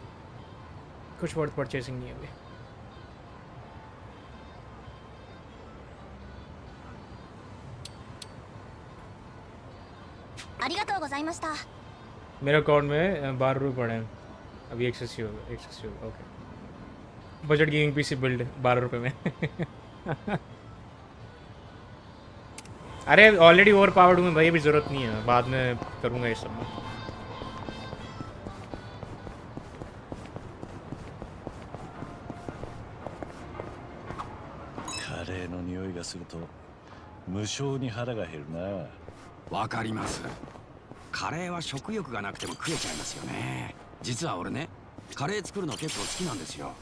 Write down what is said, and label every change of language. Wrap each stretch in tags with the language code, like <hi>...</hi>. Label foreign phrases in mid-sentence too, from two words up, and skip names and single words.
<hi>कुछ</hi> <en>worth purchasing</en> <hi>नहीं है अभी. मेरे अकाउंट में 12 रुपये पड़े हैं अभी. एक्सेसिव होगा. ओके.</hi> <en>budget gaming PC build</en> <hi>12 रुपये में. अरे</hi> <en>already over powered</en> <hi>हूँ भाई, अभी ज़रूरत नहीं है. बाद में करूँगा ये सब.</hi> <ja>カレーの匂いがすると無性に腹が減るな。う。わかります。カレーは食欲がなくても食えちゃいますよね。実は俺ね、カレー作るの結構好きなんですよ。</ja>